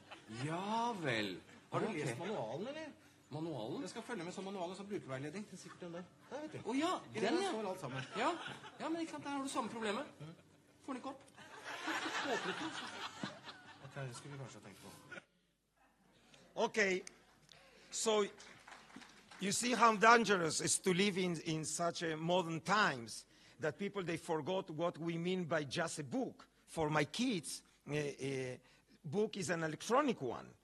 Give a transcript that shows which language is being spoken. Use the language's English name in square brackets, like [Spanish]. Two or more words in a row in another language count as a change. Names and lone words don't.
[Norwegian] Ja vel. Har du Ok. lest manualen, eller? Manualen? Jeg skal følge med sånn manual og sånn brukerveiledning. Det er sikkert den der. Der, vet du. Å ja, I den, ja. står alt sammen. Ja, men ikke sant, der har du samme problemet. Får den ikke opp. Åpnet den. Ok, det skulle vi kanskje ha tenkt på. [English] Okay, so you see how dangerous it is to live in such a modern times that people, they forgot what we mean by just a book. For my kids, a book is an electronic one.